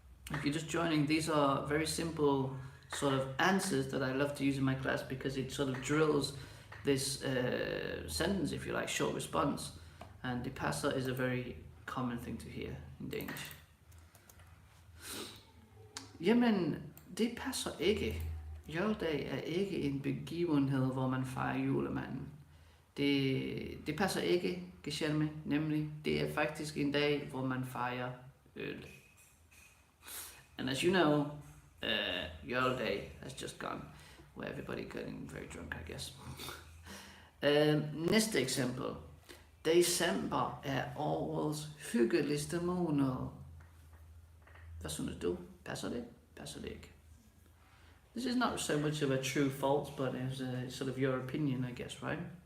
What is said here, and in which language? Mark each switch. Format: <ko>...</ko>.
<en>If you're just joining, these are very simple sort of answers that I love to use in my class because it sort of drills this sentence, if you like, short response. And</en> <da>det passer</da> <en>is a very common thing to hear in Danish.</en> <da>Jamen, det passer ikke. Juledag er ikke en begivenhed, hvor man fejrer julemanden. Det passer ikke, Geshelme, nemlig. Det er faktisk en dag, hvor man fejrer øl.</da> <en>And as you know, Juledag has just gone, where everybody getting very drunk, I guess.</en> <da>Næste eksempel. December er årets hyggeligste måned. Hvad synes du? Passer det? Passer det ikke?</da> <en>This is not so much of a true false, but it's sort of your opinion, I guess, right?</en>